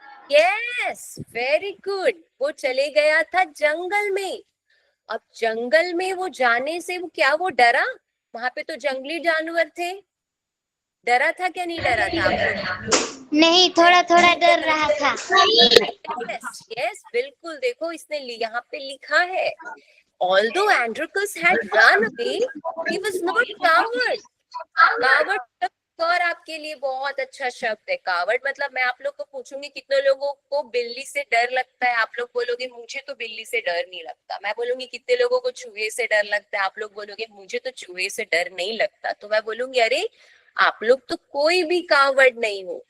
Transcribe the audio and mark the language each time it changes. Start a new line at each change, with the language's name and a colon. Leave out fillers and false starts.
Hindi: Yes, very good, वो चले गया था जंगल में। अब जंगल में वो जाने से वो क्या वो डरा? वहां पे तो जंगली जानवर थे, डरा था क्या? नहीं डरा था आप लोग? नहीं, थोड़ा थोड़ा डर रहा था। यस यस, बिल्कुल। देखो इसने यहाँ पे लिखा है,
English: although Androcles had run away, he was not coward.
Hindi: Coward शब्द और आपके लिए बहुत अच्छा शब्द है। कावर्ड मतलब, मैं आप लोग को पूछूंगी कितने लोगों को बिल्ली से डर लगता है, आप लोग बोलोगे मुझे तो बिल्ली से डर नहीं लगता। मैं बोलूंगी कितने लोगों को चूहे से डर लगता है, आप लोग बोलोगे मुझे तो चूहे से डर नहीं लगता। तो मैं बोलूंगी अरे आप लोग तो कोई भी कावर्ड नहीं हो।